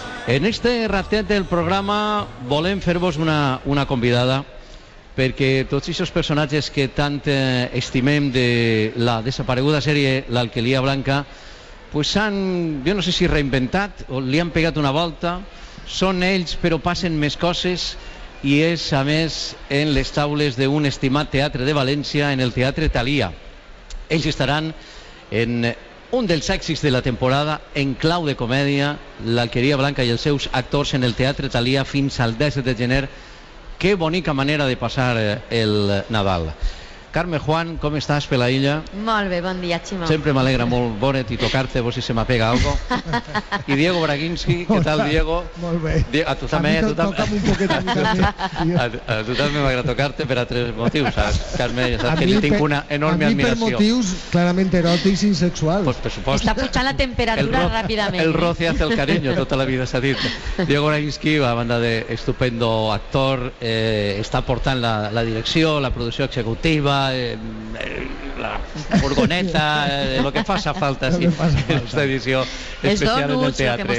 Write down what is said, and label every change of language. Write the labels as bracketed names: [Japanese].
[Catalan] En este ratet del programa volem fer-vos una convidada, perquè tots aquests personatges que tant estimem de la desapareguda sèrie L'Alquilia Blanca, pues s'han, jo no sé si reinventat o li han pegat una volta, són ells però passen més coses, i és a més en les taules d'un estimat teatre de València, en el Teatre Thalia. Ells estaran en un dels èxits de la temporada en clau de comèdia, L'Alquilia Blanca i els seus actors, en el Teatre Thalia fins al 10 de gener. Qué bonica manera de pasar el Nadal. [Spanish] Carme Juan, ¿cómo estás, Pelailla? [Catalan] Molt bé, bon dia, Ximo. Sempre m'alegra molt veure't i tocar-te, vos si se m'apega algo. [Spanish] I Diego Braginski, ¿qué tal, Diego? [Catalan] Molt bé. A tu també, a tu també. Toca'm un poquet a mi. A tu també m'agrada tocar-te per a tres motius, saps? Carme, ja saps que li tinc una enorme admiració. A mi per motius clarament eròtics i sexuals. Pues, per supost. Està pujant la temperatura ràpidament. [Spanish] El roce hace el cariño, [Catalan] tota la vida s'ha dit. Diego Braginski, a banda de estupendo actor, està portant la, la direcció, la producció executiva, la furgoneta, el que faça falta, sí, en esta edició especial en el teatre.